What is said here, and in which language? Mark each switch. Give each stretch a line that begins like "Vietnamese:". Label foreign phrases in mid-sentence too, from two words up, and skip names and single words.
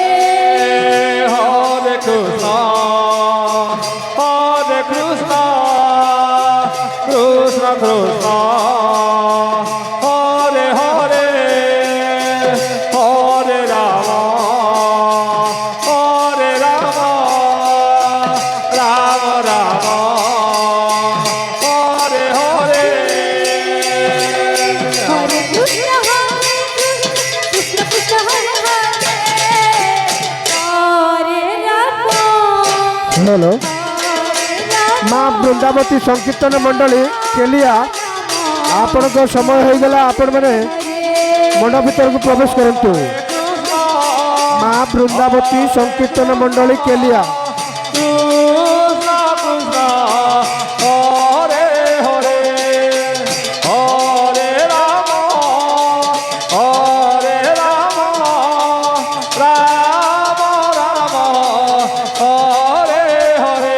Sanskrit: হরে কৃষ্ণ হরে কৃষ্ণ কৃষ্ণ কৃষ্ণ হরে হরে হরে রাম হরে রাম রাম রাম হরে হরে হরে কৃষ্ণ কৃষ্ণ কৃষ্ণ হরে হরে হরে রাম হ্যালো হরে রাম
Odia: মা বৃন্দাবতী সংকীর্ତ୍ତନ ମଣ୍ଡଳୀ କେଲିଆ ଆପଣଙ୍କ ସମୟ ହୋଇଗଲା ଆପଣମାନେ ମଣ୍ଡପ ଭିତରକୁ ପ୍ରବେଶ କରନ୍ତୁ ମା ବୃନ୍ଦାବତୀ ସଂକୀର୍ତ୍ତନ ମଣ୍ଡଳୀ କେଲିଆ
Sanskrit: কৃষ্ণ কৃষ্ণ হরে হরে হরে রাম হরে রাম রাম রাম হরে হরে